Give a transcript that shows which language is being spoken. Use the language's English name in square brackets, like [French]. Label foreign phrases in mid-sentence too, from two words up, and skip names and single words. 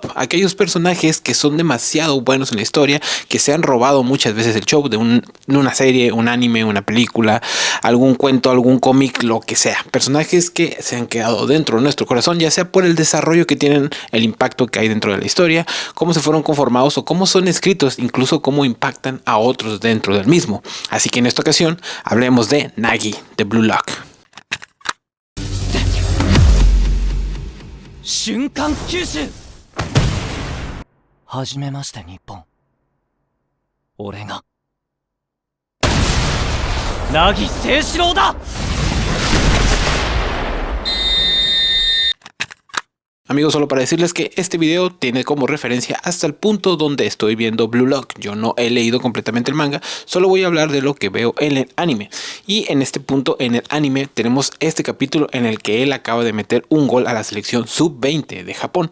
[Spanish] Aquellos personajes que son demasiado buenos en la historia, que se han robado muchas veces el show de una serie, un anime, una película, algún cuento, algún cómic, lo que sea. Personajes que se han quedado dentro de nuestro corazón, ya sea por el desarrollo que tienen, el impacto que hay dentro de la historia, cómo se fueron conformados o cómo son escritos, incluso cómo impactan a otros dentro del mismo. Así que en esta ocasión hablemos de Nagi de Blue Lock. [Japanese] 瞬間吸収はじめまして日本俺が凪誠士郎だ。 [Spanish] Amigos, solo para decirles que este video tiene como referencia hasta el punto donde estoy viendo Blue Lock. Yo no he leído completamente el manga, solo voy a hablar de lo que veo en el anime. Y en este punto en el anime tenemos este capítulo en el que él acaba de meter un gol a la selección sub-20 de Japón.